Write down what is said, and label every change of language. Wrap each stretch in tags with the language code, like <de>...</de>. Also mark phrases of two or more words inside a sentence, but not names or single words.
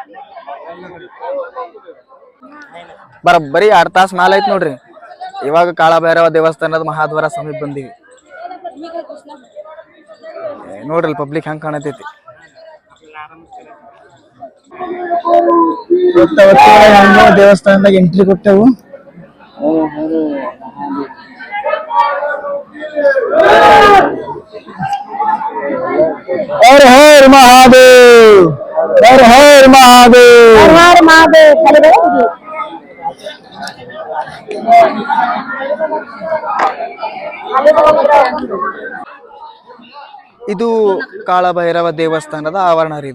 <kn>ಬರೀ 2 ತಾಸು ಮ್ಯಾಲ ಐತಿ ನೋಡ್ರಿ. ಇವಾಗ ಕಾಳ ಭೈರವ ದೇವಸ್ಥಾನದ ಮಹಾದ್ವಾರ ಸಮೀಪ ಬಂದೀವಿ. ನೋಡ್ರಿ ಪಬ್ಲಿಕ್ ಹೆಂಗ್ ಕಾಣತೈತಿ. ದೇವಸ್ಥಾನದಾಗ ಎಂಟ್ರಿ ಕೊಟ್ಟೆವು.</kn> <hi>हर हर महादेव, हर हर महादेव, हर हर महादेव.</hi> <kn>ಇದು ಕಾಳ ಭೈರವ ದೇವಸ್ಥಾನದ ಆವರಣ ರೀ.</kn>